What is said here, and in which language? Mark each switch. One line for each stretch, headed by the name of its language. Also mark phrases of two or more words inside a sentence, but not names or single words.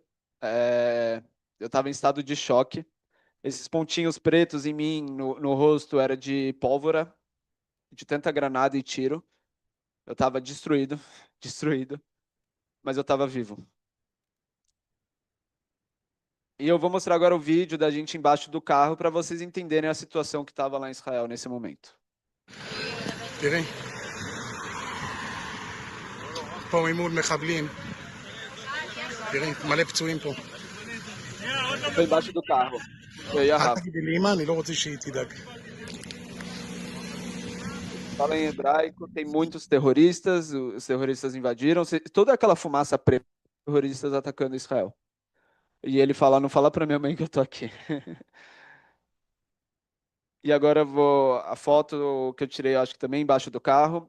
Portuguese: Eu estava em estado de choque. Esses pontinhos pretos em mim, no rosto, era de pólvora, de tanta granada e tiro. Eu estava destruído, destruído, mas eu estava vivo. E eu vou mostrar agora o vídeo da gente embaixo do carro para vocês entenderem a situação que estava lá em Israel nesse momento.
Hebrew: תראי, פה ממול מחבלים, תראי, מלא פצועים פה.
Portuguese: Foi embaixo do carro. Eu e a אל Rafa.
Hebrew: תגידי לאמא, אני לא רוצה שהיא תדאג.
Portuguese: Fala em hebraico, tem muitos terroristas, os terroristas invadiram, toda aquela fumaça preta, terroristas atacando Israel. E ele fala: não fala para minha mãe que eu tô aqui. E agora a foto que eu tirei, acho que também embaixo do carro.